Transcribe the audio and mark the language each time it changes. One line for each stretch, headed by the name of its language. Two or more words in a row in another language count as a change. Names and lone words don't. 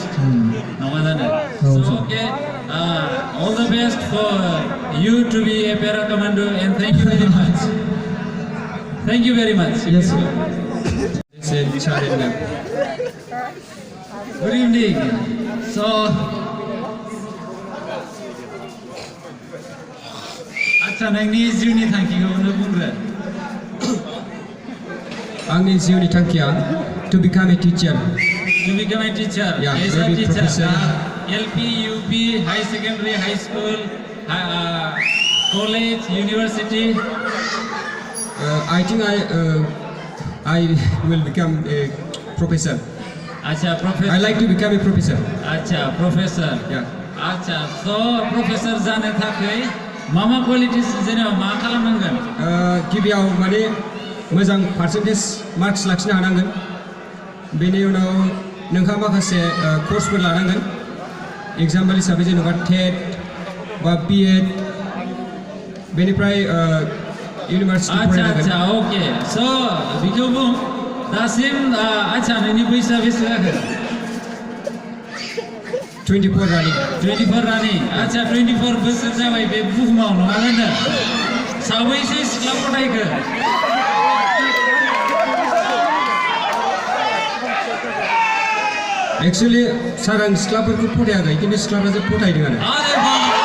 English: So okay, all the best for you to be a para commando, and thank you very much. Thank you very much. Yes, sir. Good evening. So,
Bodo: acha nangni jiuni thankigo no bungre. Angni jiuni thankia
English: to become a teacher. To become a teacher. Yeah, as a maybe teacher. professor. LP, UP, high secondary, high school, college, university. I think I will become a professor. Acha, professor. I like to become a professor. Acha, professor. Yeah.
Bodo: Acha, so professor jane thakai mama qualities jene ma khalamnangan? गिबियाव माने मोजां
English: percentage marks
Bodo: लाखिनो हानांगोन. बेनि उनाव नोंहा माखासे courseफोर लानांगोन. Example हिसाबै जेनेबा TET बा BEd बेनिफ्राय university फरायनांगोन. Acha,
English: okay. So,
Bodo: बिखौ बुं दासिम acha नोंनि बैसोआ बेसे जाखो?
English: 24 running. 24 running.
Bodo: Acha 24 बोसोर जाबाय बे बुहुमाव नङा होनदों? साबैसे सिख्ला फरायखो? Actually, सार आं सिख्लाफोरखौ फरायाखै खिन्थु सिख्लाफ्रासो फरायदों आरो.
Hindi: अरे बाप!